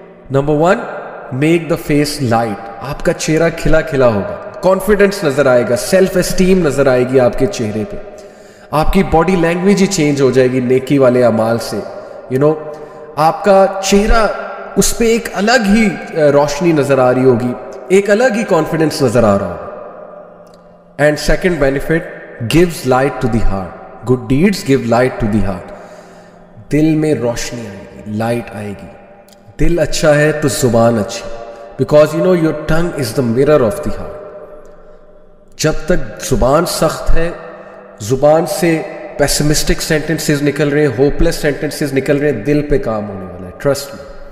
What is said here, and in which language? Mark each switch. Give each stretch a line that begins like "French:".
Urdu: Number 1،
English: make the face light,
Urdu: آپ کا چہرہ کھلا کھلا ہوگا، کانفیڈنس نظر آئے گا، سیلف اسٹیم نظر آئے گی آپ کے چہرے پہ، آپ کی باڈی لینگویج ہی چینج ہو جائے گی نیکی والے اعمال سے۔ آپ کا چہرہ، اس پہ ایک الگ ہی روشنی نظر آ رہی ہوگی، ایک الگ ہی کانفیڈنس نظر آ رہا ہوگا۔
English: And second benefit, gives light to the heart. Good deeds give light to the heart.
Urdu: دل میں روشنی آئے گی، لائٹ آئے گی۔ دل اچھا ہے تو زبان اچھی،
English: because your tongue is the mirror of the heart.
Urdu: جب تک زبان سخت ہے، زبان سے پیسمسٹک سینٹنسز نکل رہے ہیں، ہوپلیس سینٹنسز نکل رہے ہیں، دل پہ کام ہونے والا ہے، ٹرسٹ میں۔